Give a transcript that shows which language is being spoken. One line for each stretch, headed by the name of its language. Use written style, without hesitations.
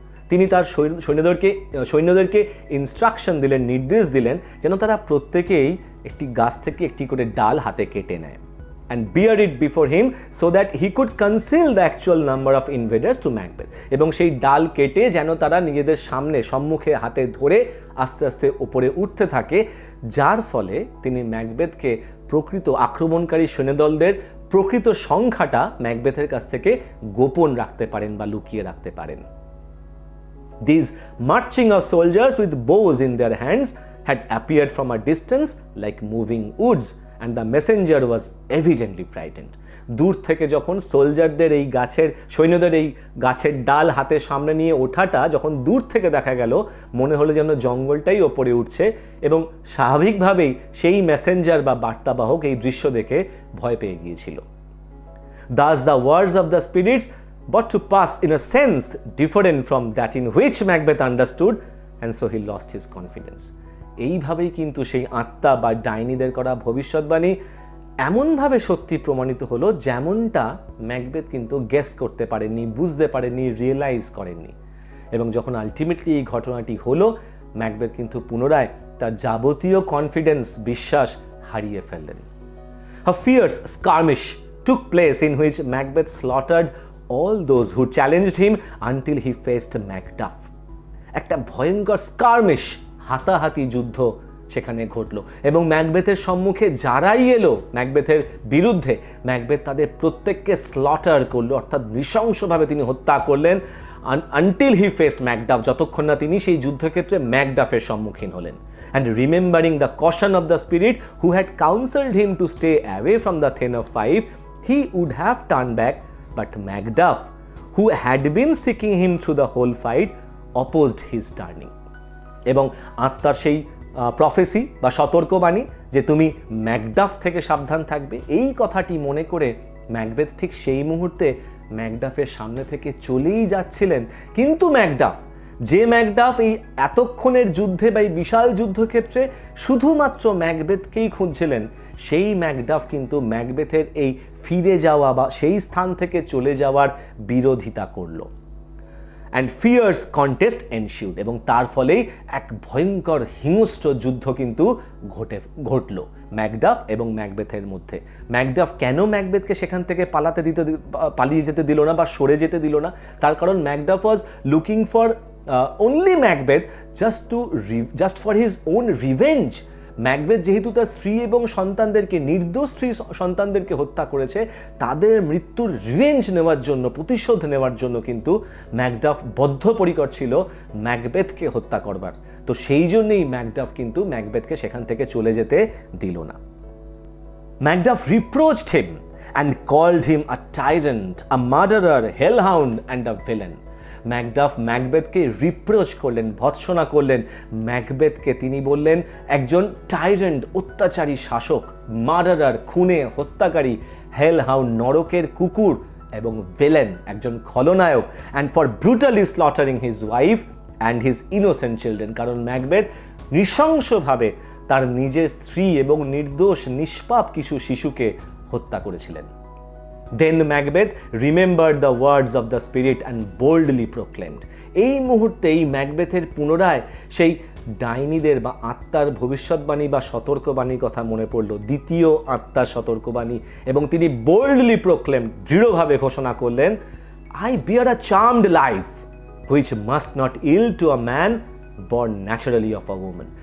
Bangla: তিনি তার সৈন্যদেরকে ইনস্ট্রাকশন দিলেন, নির্দেশ দিলেন যেন তারা প্রত্যেকেই একটি গাছ থেকে একটি করে ডাল হাতে কেটে নেয়,
English: and bear it before him so that he could conceal the actual number of invaders to Macbeth,
Bangla: এবং সেই ডাল কেটে যেন তারা নিজেদের সম্মুখে হাতে ধরে আস্তে আস্তে উপরে উঠতে থাকে, যার ফলে তিনি ম্যাকবেথকে প্রকৃত আক্রমণকারী সৈন্যদলদের প্রকৃত সংখ্যাটা ম্যাকবেথের কাছ থেকে গোপন রাখতে পারেন বা লুকিয়ে রাখতে পারেন।
English: These marching of soldiers with bows in their hands had appeared from a distance like moving woods, and the messenger was evidently frightened.
Bangla: দূর থেকে যখন সোলজারদের এই সৈন্যদের এই গাছের ডাল হাতে সামনে নিয়ে ওঠাটা যখন দূর থেকে দেখা গেল, মনে হলো যেন জঙ্গলটাই ওপরে উঠছে, এবং স্বাভাবিকভাবেই সেই মেসেঞ্জার বা বার্তাবাহক এই দৃশ্য দেখে ভয় পেয়ে গিয়েছিল।
English: Thus the words of the spirits but to pass in a sense different from that in which Macbeth understood, and so he lost his confidence.
Bangla: এইভাবেই কিন্তু সেই আত্মা বা ডাইনিদের করা ভবিষ্যৎবাণী এমনভাবে সত্যি প্রমাণিত হলো যেমনটা ম্যাকবেথ কিন্তু গেস করতে পারেননি, বুঝতে পারেননি, রিয়েলাইজ করেননি। এবং যখন আলটিমেটলি এই ঘটনাটি হলো, ম্যাকবেথ কিন্তু পুনরায় তার যাবতীয় কনফিডেন্স, বিশ্বাস হারিয়ে ফেললেন।
English: A fierce skirmish took place in which Macbeth slaughtered all those who challenged him until he faced Macduff.
Bangla: একটা ভয়ঙ্কর স্কারমিশ, হাতাহাতি যুদ্ধ সেখানে ঘটলো, এবং ম্যাকবেথের সম্মুখে যারাই এলো ম্যাকবেথের বিরুদ্ধে, ম্যাকবেথ তাদের প্রত্যেককে স্লটার করলো, অর্থাৎ নৃশংসভাবে তিনি হত্যা করলেন,
English: until he faced Macduff,
Bangla: যতক্ষণ না তিনি সেই যুদ্ধক্ষেত্রে ম্যাকডাফের সম্মুখীন হলেন।
English: And remembering the caution of the spirit who had counseled him to stay away from the Thane of Five, he would have turned back, but Macduff, who had been seeking him through the whole fight, opposed his turning.
Bangla: এবং আত্মার সেই প্রফেসি বা সতর্কবাণী যে তুমি Macduff থেকে সাবধান থাকবে, এই কথাটি মনে করে ম্যাকবেথ ঠিক সেই মুহূর্তে ম্যাকডাফের সামনে থেকে চলেই যাচ্ছিলেন, কিন্তু যে ম্যাকডাফ এই এতক্ষণের যুদ্ধে বা এই বিশাল যুদ্ধক্ষেত্রে শুধুমাত্র ম্যাকবেথকেই খুঁজছিলেন, সেই ম্যাকডাফ কিন্তু ম্যাকবেথের এই ফিরে যাওয়া বা সেই স্থান থেকে চলে যাওয়ার বিরোধিতা করলো।
English: and fierce contest ensued,
Bangla: এবং তার ফলেই এক ভয়ঙ্কর হিংস্র যুদ্ধ কিন্তু ঘটল ম্যাকডাফ এবং ম্যাকবেথের মধ্যে। ম্যাকডাফ কেন ম্যাকবেথকে সেখান থেকে পালিয়ে যেতে দিল না বা সরে যেতে দিল না? তার কারণ
English: Macduff was looking for only Macbeth just for his own revenge.
Bangla: Macbeth যেহেতু তার স্ত্রী এবং সন্তানদেরকে, নির্দোষ স্ত্রী সন্তানদেরকে হত্যা করেছে, তাদের মৃত্যুর রিভেঞ্জ নেওয়ার জন্য, প্রতিশোধ নেওয়ার জন্য কিন্তু ম্যাকডাফ বদ্ধপরিকর ছিল ম্যাকবেথকে হত্যা করবার। তো সেই জন্যই ম্যাকডাফ কিন্তু ম্যাকবেথকে সেখান থেকে চলে যেতে দিল না।
English: Macduff reproached him and called him a tyrant, a murderer, hellhound and a villain.
Bangla: Macduff ম্যাকবেথকে reproach করলেন, ভৎসনা করলেন। ম্যাকবেথকে তিনি বললেন একজন টাইরেন্ট, অত্যাচারী শাসক, মার্ডারার, খুনে হত্যাকারী, হেল হাউন্ড, নরকের কুকুর, এবং ভিলেন, একজন খলনায়ক,
English: And for brutally slaughtering his wife and his innocent children.
Bangla: কারণ ম্যাকবেথ নৃশংসভাবে তার নিজের স্ত্রী এবং নির্দোষ নিষ্পাপ কিছু শিশুকে হত্যা করেছিলেন।
English: Then Macbeth remembered the words of the spirit and boldly proclaimed.
Bangla: এই মুহূর্তেই ম্যাকবেথের পুনরায় সেই ডাইনিদের বা আত্মার ভবিষ্যৎবাণী বা সতর্কবাণীর কথা মনে পড়ল, দ্বিতীয় আত্মার সতর্কবাণী, এবং তিনি
English: boldly proclaimed,
Bangla: দৃঢ়ভাবে ঘোষণা করলেন,
English: I bear a charmed life which must not yield to a man born naturally of a woman.